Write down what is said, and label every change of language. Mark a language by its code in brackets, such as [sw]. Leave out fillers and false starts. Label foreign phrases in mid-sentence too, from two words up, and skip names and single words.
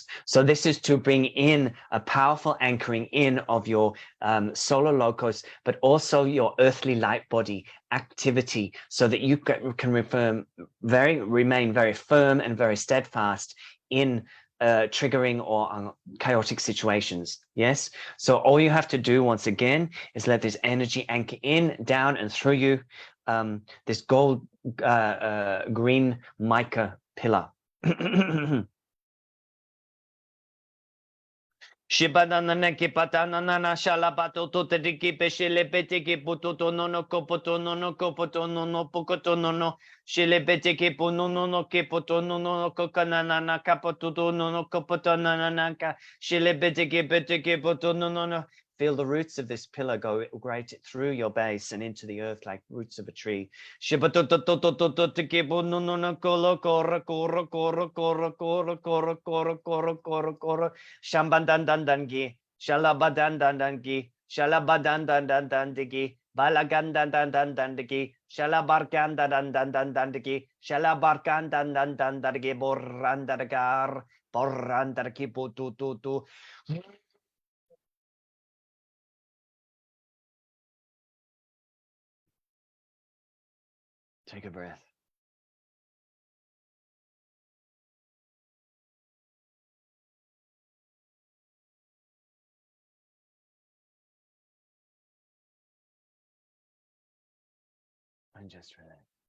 [en] So this is to bring in a powerful anchoring in of your solar logos, but also your earthly light body activity, so that you can remain very firm and very steadfast in triggering or chaotic situations. Yes. So all you have to do once again is let this energy anchor in, down, and through you. This gold green mica pillar. Shibanana ki patana nana shalabato to te diki peshile bete ki puto no no kopoto no no kopoto no no pokoto no no shile bete ki puno no no ki poto no no kokanana na kapoto no no kopoto na na ka shile bete ki poto no no no. Feel the roots of this pillar go right through your base and into the earth like roots of a tree. Shambandandandangi, Shalabadandandangi, Shalabadandandandangi, Balagandandandandangi, Shalabarkandandandandangi, Shalabarkandandandangi, Borandaragar, Borandarki pututu. Take a breath. And just relax.